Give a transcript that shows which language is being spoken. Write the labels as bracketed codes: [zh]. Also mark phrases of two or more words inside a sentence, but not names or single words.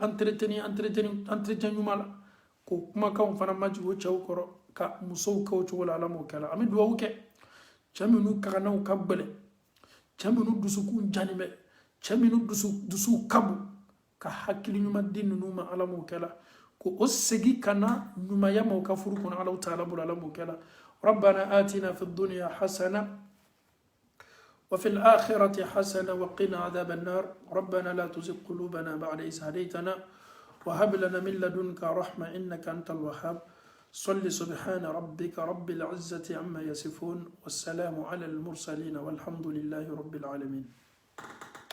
[bm] entretien ɲuman la ko kumakanw fana majigin o cɛw kɔrɔ ka musow kɛ o cogo la Ala m'o kɛla an bɛ duwawu kɛ cɛ minnu kaganaw ka gbɛlɛn cɛ minnu dusukun jani bɛ cɛ minnu dusuw ka bon ka hakili ɲuman di ninnu ma Ala m'o kɛla ko o segin ka na ɲumanya ma o ka furu kɔnɔ Alahu Taala bolo Ala m'o kɛla [ar] ربنا آتنا في الدنيا حسنة وفي الآخرة حسنة وقنا عذاب النار ربنا لا تزغ قلوبنا بعد إذ هديتنا وهب لنا من لدنك رحمة إنك أنت الوهاب صل سبحان ربك رب العزة عما يصفون والسلام على المرسلين والحمد لله رب العالمين